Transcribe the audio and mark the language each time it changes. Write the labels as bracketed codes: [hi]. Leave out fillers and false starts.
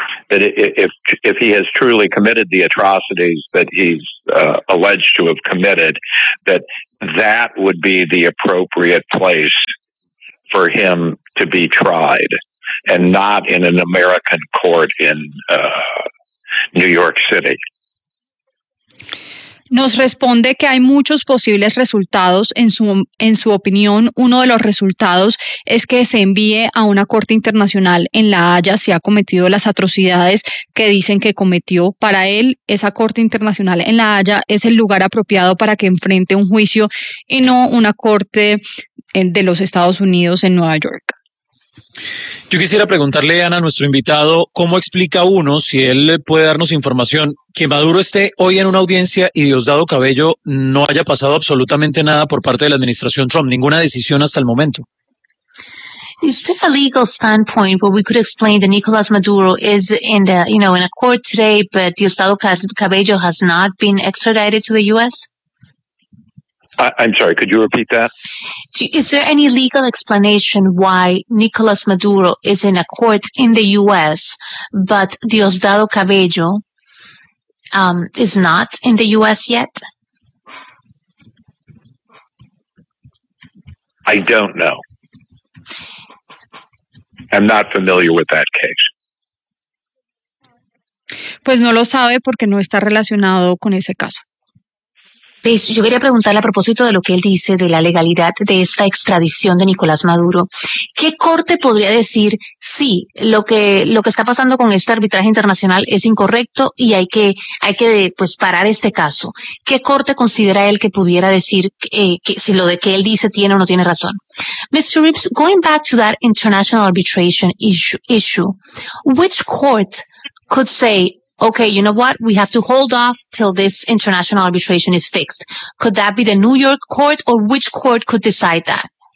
[en] That if he has truly committed the atrocities that he's alleged to have committed, that would be the appropriate place for him to be tried, and not in an American court in New York City. [es] Nos responde que hay muchos posibles resultados. En su opinión, uno de los resultados es que se envíe a una corte internacional en La Haya si ha cometido las atrocidades que dicen que cometió. Para él, esa corte internacional en La Haya es el lugar apropiado para que enfrente un juicio y no una corte de los Estados Unidos en Nueva York. Yo quisiera preguntarle, Ana, a nuestro invitado, ¿cómo explica uno, si él puede darnos información, que Maduro esté hoy en una audiencia y Diosdado Cabello no haya pasado absolutamente nada por parte de la administración Trump, ninguna decisión hasta el momento? [en] From a legal standpoint, what we could explain that Nicolas Maduro is in a court today, but Diosdado Cabello has not been extradited to the U.S.? I'm sorry, could you repeat that? Is there any legal explanation why Nicolas Maduro is in a court in the U.S., but Diosdado Cabello is not in the U.S. yet? I don't know. I'm not familiar with that case. [es] Pues no lo sabe porque no está relacionado con ese caso. Yo quería preguntarle a propósito de lo que él dice de la legalidad de esta extradición de Nicolás Maduro. ¿Qué corte podría decir, sí, lo que está pasando con este arbitraje internacional es incorrecto y hay que parar este caso? ¿Qué corte considera él que pudiera decir que él dice tiene o no tiene razón? [en] Mr. Reeves, going back to that international arbitration issue, which court could say, okay, you know what? We have to hold off till this international arbitration is fixed. Could that be the New York court, or which court could decide that?